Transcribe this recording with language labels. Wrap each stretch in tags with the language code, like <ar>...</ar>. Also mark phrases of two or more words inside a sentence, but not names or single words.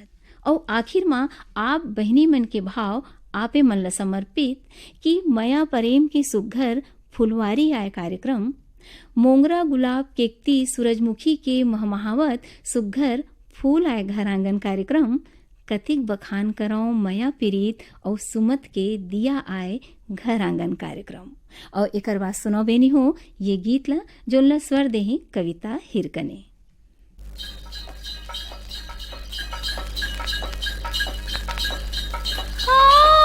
<hne>और आखिर में आप बहनी मन के भाव आपे मन ला समर्पित कि मया प्रेम की सुघर फुलवारी आए कार्यक्रम, मोंगरा गुलाब केकती सूरजमुखी के महमहावत सुघर फूल आए घर आंगन कार्यक्रम, कतिक बखान करो मया प्रीत और सुमत के दिया आए घर आंगन कार्यक्रम। और एकर बात सुनो बेनी हो, ये गीत ला जोला स्वर देही कविता हिरकने। हाँ</hne>